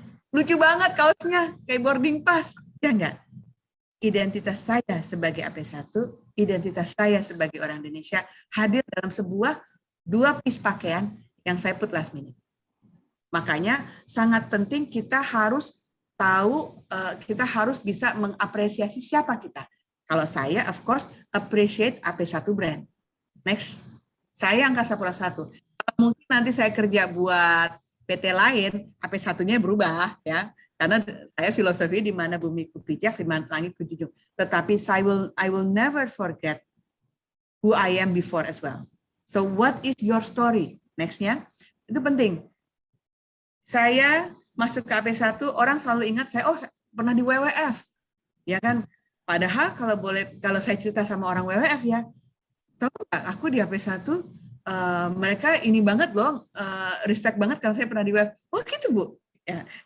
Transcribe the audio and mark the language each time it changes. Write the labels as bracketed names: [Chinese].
[Indonesian] Lucu banget kaosnya, kayak boarding pass. Ya enggak? Identitas saya sebagai AP1, identitas saya sebagai orang Indonesia hadir dalam sebuah 2 piece pakaian yang saya [English] put last minute. [Indonesian] Makanya sangat penting kita harus tahu, kita harus bisa mengapresiasi siapa kita. Kalau saya, [English] of course, appreciate AP1 brand. [Indonesian] Next, saya Angkasa Pura 1. Mungkin nanti saya kerja buat PT lain, AP1-nya berubah ya, karena saya filosofi di mana bumi ku pijak, di mana langit ku junjung. Tetapi [English] I will never forget who I am before as well. So what is your story? [Indonesian] Next-nya, itu penting. Saya masuk ke AP1, orang selalu ingat saya, pernah di WWF, ya kan? Padahal kalau saya cerita sama orang WWF ya, tahu nggak, aku di AP1 mereka ini banget loh, respect banget kalau saya pernah di WWF. Oh gitu Bu. Ya.